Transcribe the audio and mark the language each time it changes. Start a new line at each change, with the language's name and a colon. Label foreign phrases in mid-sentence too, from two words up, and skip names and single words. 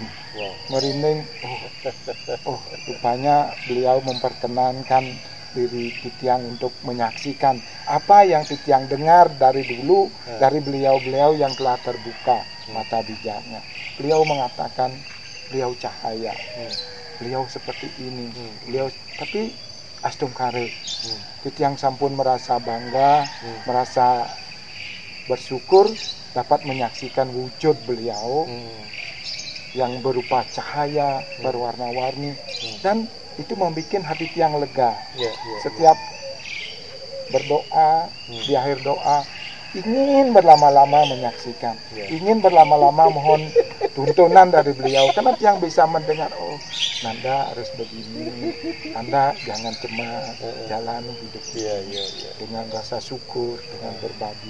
Indonesian: Merinding, rupanya beliau memperkenankan diri Titiang untuk menyaksikan apa yang Titiang dengar dari dulu dari beliau-beliau yang telah terbuka mata bijaknya. Beliau mengatakan beliau cahaya, beliau seperti ini, beliau tapi astum kare.
Balinese: Titiang sampun
Indonesian: merasa bangga, merasa bersyukur dapat menyaksikan wujud beliau yang berupa cahaya berwarna-warni, dan itu membuat hati Tiang lega. Setiap berdoa, di akhir doa ingin berlama-lama menyaksikan, ingin berlama-lama mohon tuntunan dari beliau, karena Tiang bisa mendengar, oh Nanda harus begini, Anda jangan cemas, jalani hidup dengan rasa syukur, dengan berbagi.